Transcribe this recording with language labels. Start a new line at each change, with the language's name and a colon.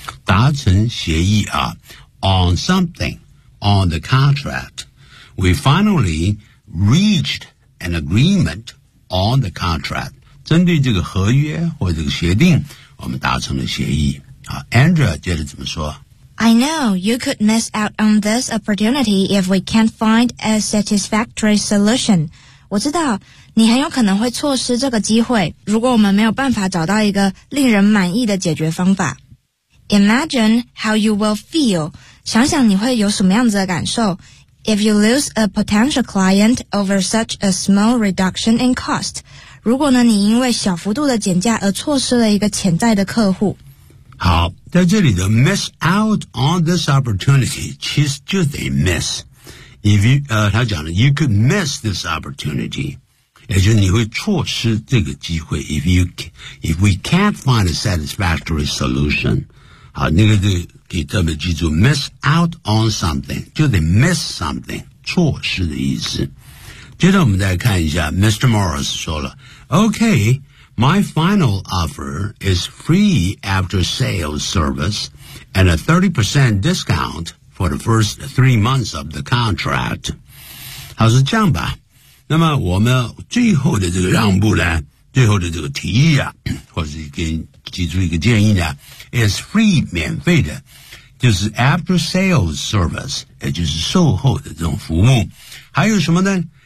Chinese: 达成协议啊
English: ,on something, on the contract,We finally reached an agreement on the contract.
Chinese: 针对这个合约或者这个协定，我们达成了协议。好 ,Andrea 接着怎么说
English: ?I know you could miss out on this opportunity if we can't find a satisfactory solution.
Chinese: 我知道你很有可能会错失这个机会如果我们没有办法找到一个令人满意的解决方法。
English: Imagine how you will feel.
Chinese: 想想你会有什么样子的感受。
English: If you lose a potential client over such a small reduction in cost,
Chinese: 如果呢你因为小幅度的减价而错失了一个潜在的客户。好，在这里的
English: miss out on this opportunity,
Chinese: 其实就得 miss.
English: If you,
Chinese: 他讲了
English: you could miss this opportunity,
Chinese: 也就是你会错失这个机会
English: if we can't find a satisfactory solution.
Chinese: 好，那个就可以特别记住
English: miss out on something
Chinese: 就得
English: miss something
Chinese: 错失的意思。接着我们再看一下 Mr.
English: Morris
Chinese: 说了
English: OK, my final offer is free after sales service and a 30% discount for the first 3 months of the contract.
Chinese: 好，是这样吧，那么我们最后的这个让步呢，最后的这个提议啊，或是跟提出一个建议呢
English: is free
Chinese: 免费的，就是
English: after sales service,
Chinese: 也就是售后的这种服务。还有什么呢？